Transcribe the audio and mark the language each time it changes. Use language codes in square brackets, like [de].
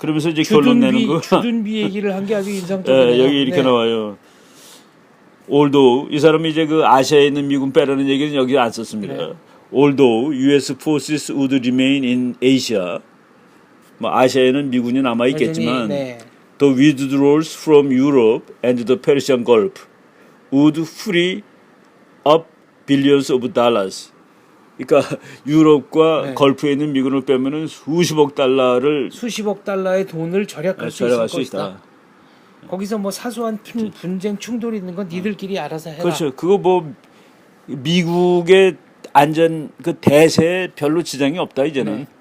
[ko] 그러면서 이제 결론 내는 거. 주둔비 얘기를 한 게 아주 인상적이네요. 여기 이렇게 나와요. [en] Although [ko] 이 사람이 이제 그 아시아에 있는 미군 빼라는 얘기는 여기 안 썼습니다. 네. [en] Although U.S. forces would remain in Asia, [ko] 뭐 아시아에는 미군이 남아 있겠지만, [en] 네. the withdrawals from Europe and the Persian Gulf would free up billions of dollars. [ko] 그러니까 유럽과 네. 걸프에 있는 미군을 빼면은 수십억 달러를 수십억 달러의 돈을 절약할 수 있을 것이다. 거기서 뭐 사소한 분쟁 충돌이 있는 건 니들끼리 알아서 해라. 그렇죠. 그거 뭐 미국의 안전 그 대세에 별로 지장이 없다 이제는.